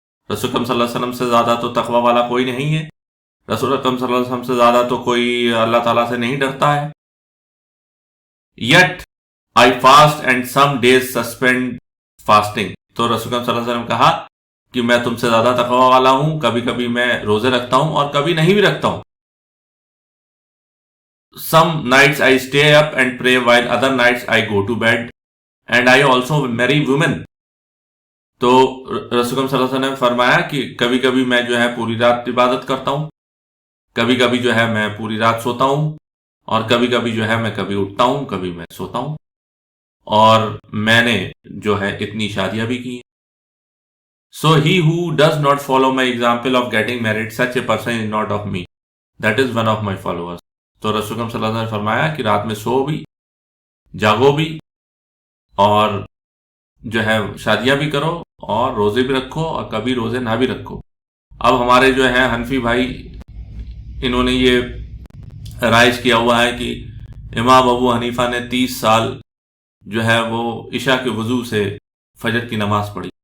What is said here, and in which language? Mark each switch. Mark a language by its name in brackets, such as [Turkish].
[Urdu] رسول اکرم صلی اللہ علیہ وسلم سے زیادہ تو تقوی والا کوئی نہیں ہے. رسول اکرم صلی اللہ علیہ وسلم سے زیادہ تو کوئی اللہ تعالیٰ سے نہیں ڈرتا ہے. [English] Yet I fast and some days suspend fasting. [Urdu] تو رسول اکرم صلی اللہ علیہ وسلم کہا کہ میں تم سے زیادہ تقوی والا ہوں، کبھی کبھی میں روزے رکھتا ہوں اور کبھی نہیں بھی رکھتا ہوں. [English] Some nights I stay up and pray while other nights I go to bed and I also marry women. [Urdu] تو رسول اکرم صلی اللہ علیہ وسلم نے فرمایا کہ کبھی کبھی میں جو ہے پوری رات عبادت کرتا ہوں، کبھی کبھی جو ہے میں پوری رات سوتا ہوں، اور کبھی کبھی جو ہے میں کبھی اٹھتا ہوں کبھی میں سوتا ہوں. اور میں نے جو ہے اتنی شادیاں بھی کی ہیں. [English] So he who does not follow my example of getting married, such a person is not of me. That is one of my followers. [Urdu] تو رسول اکرم صلی اللہ علیہ وسلم نے فرمایا کہ رات میں سو بھی، جاگو بھی، اور جو ہے شادیاں بھی کرو اور روزے بھی رکھو اور کبھی روزے نہ بھی رکھو. اب ہمارے جو ہیں حنفی بھائی، انہوں نے یہ رائج کیا ہوا ہے کہ امام ابو حنیفہ نے 30 سال جو ہے وہ عشاء کے وضو سے فجر کی نماز پڑھی.